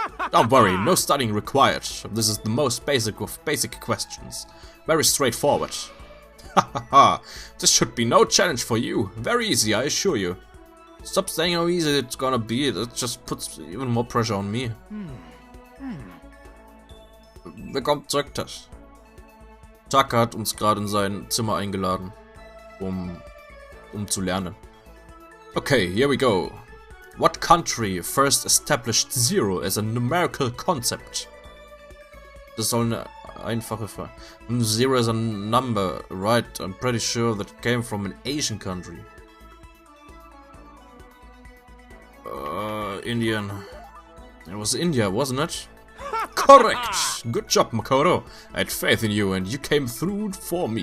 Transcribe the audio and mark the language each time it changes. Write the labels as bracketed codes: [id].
[en] Don't worry, no studying required. This is the most basic of basic questions. Very straightforward. Hahaha, this should be no challenge for you. Very easy, I assure you. Stop saying how easy it's gonna be, that just puts even more pressure on me. [de] Willkommen zurück, Tash. Taka hat uns gerade in sein Zimmer eingeladen, um zu lernen. [en] Okay, here we go. What country first established zero as a numerical concept? [de] Das soll eine einfache Frage. [en] Zero is a number, right? I'm pretty sure that came from an Asian country. Indian. It was India, wasn't it? Correct! Good job, Makoto. I had faith in you and you came through for me.